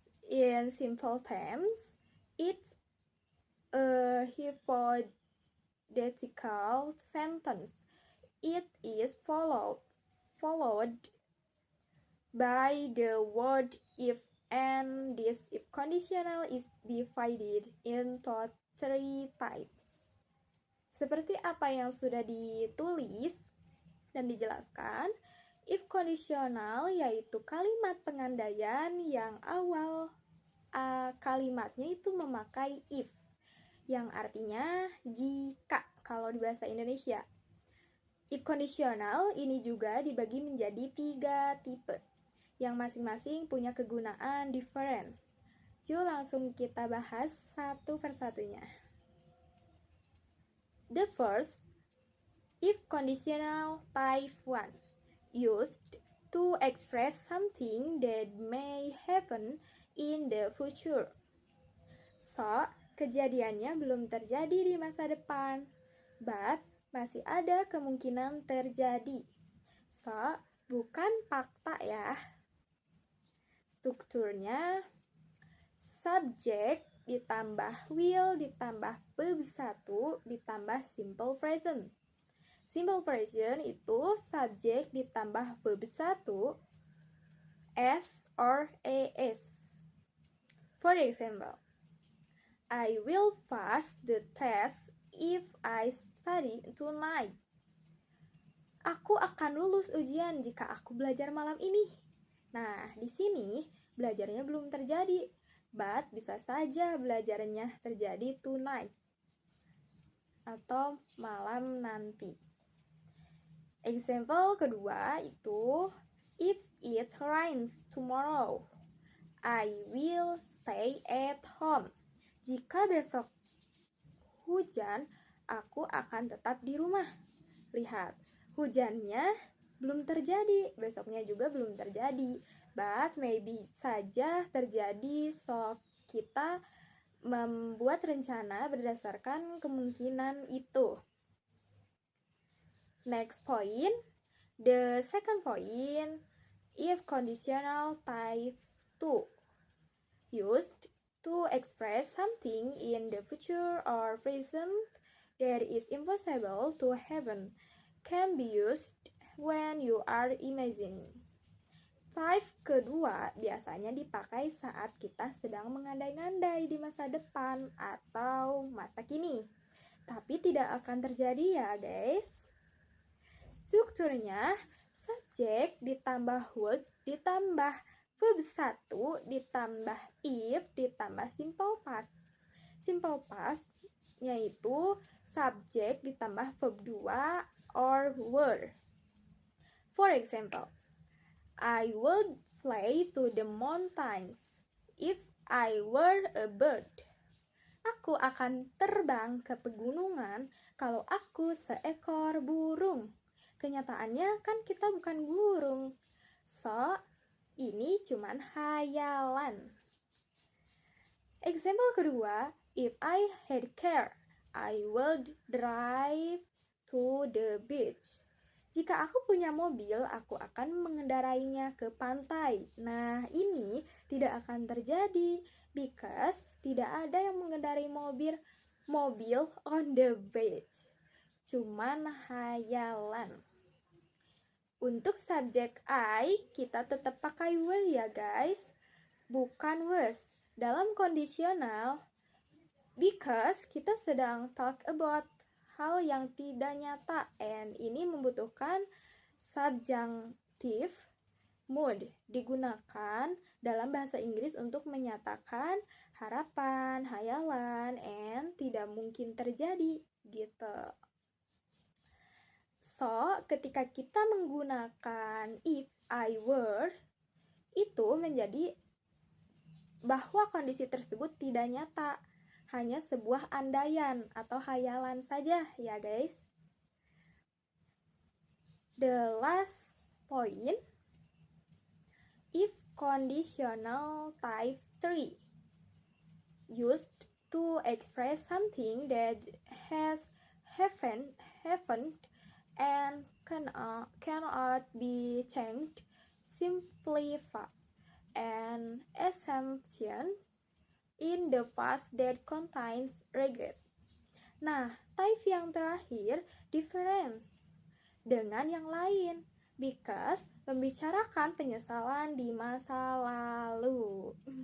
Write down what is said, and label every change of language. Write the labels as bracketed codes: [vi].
[en] In simple terms, it's a hypothetical sentence. It is followed by the word if, and this if conditional is divided into 3 types. [id] Seperti apa yang sudah ditulis dan dijelaskan, if conditional yaitu kalimat pengandaian yang awal kalimatnya itu memakai if, yang artinya jika kalau di bahasa Indonesia. If conditional ini juga dibagi menjadi 3 tipe, yang masing-masing punya kegunaan [en] different. [id] Yuk langsung kita bahas satu persatunya. [en] The first, if conditional type 1, used to express something that may happen in the future. [id] So, kejadiannya belum terjadi di masa depan, but masih ada kemungkinan terjadi. So, bukan fakta ya. Strukturnya subject ditambah will ditambah verb 1 ditambah simple present. Simple present itu subject ditambah verb 1 s or as. [en] For example, I will pass the test if I study tonight. [id] Aku akan lulus ujian jika aku belajar malam ini. Nah, di sini belajarnya belum terjadi, but bisa saja belajarnya terjadi [en] tonight [id] atau malam nanti. [en] Example [id] kedua itu, [en] if it rains tomorrow, I will stay at home. [id] Jika besok hujan, aku akan tetap di rumah. Lihat, hujannya belum terjadi, besoknya juga belum terjadi, [en] but maybe [id] saja terjadi, so kita membuat rencana berdasarkan kemungkinan itu. [en] Next point, the second point, if conditional type 2, used to express something in the future or present that is impossible to happen, can be used when you are imagining. [id] Type kedua biasanya dipakai saat kita sedang mengandai-andai di masa depan atau masa kini, tapi tidak akan terjadi ya guys. Strukturnya subject ditambah word ditambah verb 1 ditambah if ditambah simple past. Simple past yaitu subject ditambah verb 2 or were. [en] For example, I would fly to the mountains if I were a bird. [id] Aku akan terbang ke pegunungan kalau aku seekor burung. Kenyataannya kan kita bukan burung. So, ini cuman hayalan. [en] Example kedua, if I had car, I would drive to the beach. [id] Jika aku punya mobil, aku akan mengendarainya ke pantai. Nah, ini tidak akan terjadi because tidak ada yang mengendarai mobil [en] on the beach. [id] Cuman hayalan. Untuk subjek I, kita tetap pakai were ya guys, bukan was. Dalam kondisional, because kita sedang [en] talk about [id] hal yang tidak nyata, and ini membutuhkan subjunctive mood digunakan dalam bahasa Inggris untuk menyatakan harapan, hayalan, and tidak mungkin terjadi gitu. So, ketika kita menggunakan if I were, itu menjadi bahwa kondisi tersebut tidak nyata, hanya sebuah andaian atau hayalan saja ya guys. [en] The last point, if conditional type 3 used to express something that has happened and cannot be changed, simplify an assumption in the past that contains regret. [id] Nah, type yang terakhir [en] different [id] dengan yang lain because membicarakan penyesalan di masa lalu.